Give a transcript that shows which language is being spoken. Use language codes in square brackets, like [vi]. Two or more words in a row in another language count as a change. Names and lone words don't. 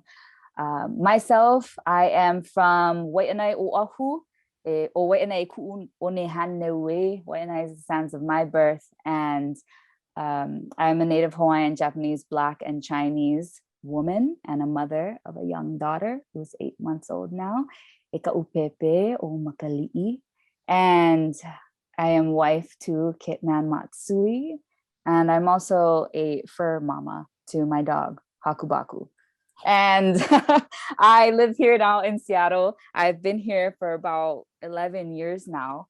[en] Myself, I am from Wai'anae Oahu, [haw] o Wai'anae Ku'u Onehanewe. [en] Wai'anae is the sands of my birth, and I'm a native Hawaiian, Japanese, Black, and Chinese woman, and a mother of a young daughter who's 8 months old now. [haw] E ka'upepe o Makali'i. [en] And I am wife to Kitman Matsui. And I'm also a fur mama to my dog, Hakubaku. And I live here now in Seattle. I've been here for about 11 years now.